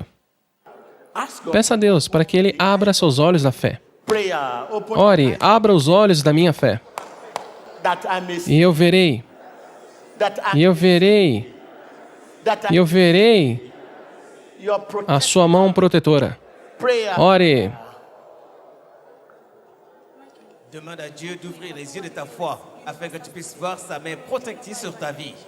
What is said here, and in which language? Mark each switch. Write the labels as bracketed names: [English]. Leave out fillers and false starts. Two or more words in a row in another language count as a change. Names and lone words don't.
[Portuguese] Peça a Deus para que Ele abra seus olhos da fé. Ore, abra os olhos da minha fé. E eu verei. E eu verei. E eu verei a sua mão protetora. Ore. [French] Demande à Dieu d'ouvrir les yeux de ta foi afin que tu puisses voir sa main protectrice sur ta vie.